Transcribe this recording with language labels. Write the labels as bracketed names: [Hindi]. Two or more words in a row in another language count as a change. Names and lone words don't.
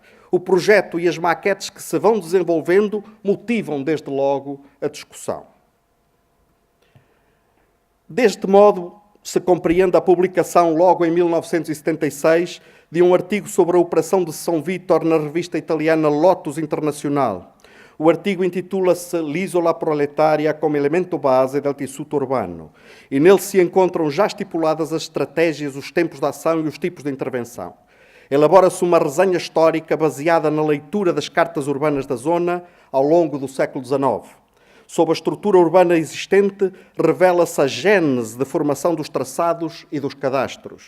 [Portuguese] O projeto e as maquetes que se vão desenvolvendo motivam, desde logo, a discussão. Deste modo, se compreende a publicação, logo em 1976, de um artigo sobre a operação de São Vítor na revista italiana Lotus Internacional. O artigo intitula-se L'isola proletaria como elemento base del tessuto urbano, e nele se encontram já estipuladas as estratégias, os tempos de ação e os tipos de intervenção. Elabora-se uma resenha histórica baseada na leitura das cartas urbanas da zona ao longo do século XIX. Sob a estrutura urbana existente, revela-se a gênese da formação dos traçados e dos cadastros.